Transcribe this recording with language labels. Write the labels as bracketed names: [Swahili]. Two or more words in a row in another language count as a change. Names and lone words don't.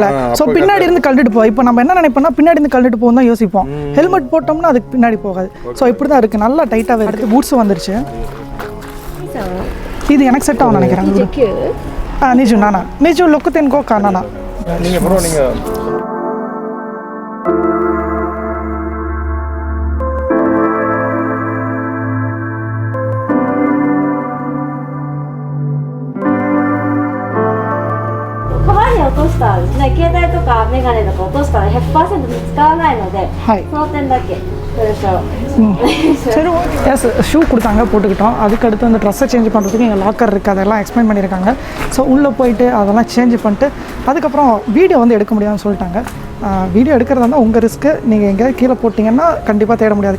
[Tamil] ஸோ பின்னாடி இருந்து கழட்டிட்டு போவோம். இப்போ நம்ம என்ன நினைப்போம்னா பின்னாடி இருந்து கழட்டிட்டு போகும் தான் யோசிப்போம். ஹெல்மெட் போட்டோம்னா அதுக்கு பின்னாடி போகாது. ஸோ இப்படி தான் இருக்குது. நல்லா டைட்டாகவே இருக்குது. பூட்ஸும் வந்துருச்சு. இது எனக்கு செட் ஆகும் நினைக்கிறேன். 29? [Japanese] 27. 26.5 か7. [Tamil] நீங்கள் ப்ரோ நீங்கள் [Japanese] 川に落としたらですね、携帯とかメガネとか落としたら 100% 見つからないので、はい、その点だけご了承。 [Tamil] சரி எஸ், ஷூ கொடுத்தாங்க, போட்டுக்கிட்டோம். அதுக்கடுத்து அந்த ட்ரெஸ்ஸை சேஞ்ச் பண்ணுறதுக்கு எங்கள் லாக்கர் இருக்குது, அதெல்லாம் எக்ஸ்பிளைன் பண்ணியிருக்காங்க. ஸோ உள்ளே போயிட்டு அதெல்லாம் சேஞ்ச் பண்ணிட்டு அதுக்கப்புறம் வீடியோ வந்து எடுக்க முடியாதுன்னு சொல்லிட்டாங்க. வீடியோ எடுக்கிறதா இருந்தால் உங்கள் ரிஸ்க்கு. நீங்கள் எங்கேயாவது கீழே போட்டிங்கன்னா கண்டிப்பாக தேட முடியாது.